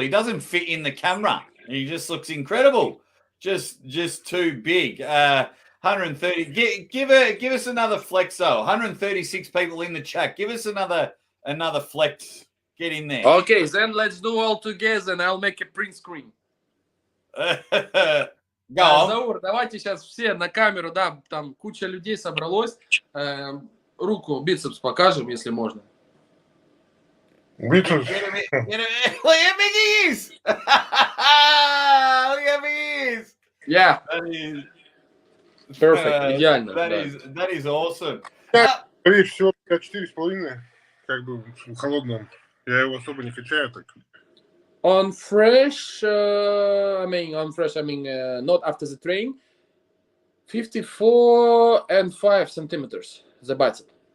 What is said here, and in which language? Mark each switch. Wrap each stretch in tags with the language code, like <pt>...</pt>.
<en>He doesn't fit in the camera. He just looks incredible. Just too big. 130. Give us another flex though. 136 people in the chat. Give us another flex. Get in there. Okay, then let's do all together, and I'll make a print screen. Go on.</en> <ru>Заур, давайте сейчас все на камеру, да, там куча людей собралось. Руку, бицепс покажем, если можно. Бицепс.</ru> <en>Get him in. Look how big he is. Look how big he is. Yeah. That is Perfect,</en> <ru>идеально.</ru> <en>That is awesome.</en> <ru>Скорее всего, 4,5, как бы в холодном. Я его особо не качаю так.</ru> <en>On fresh, I mean, not after the train, 54.5 centimeters, the bicep.</en>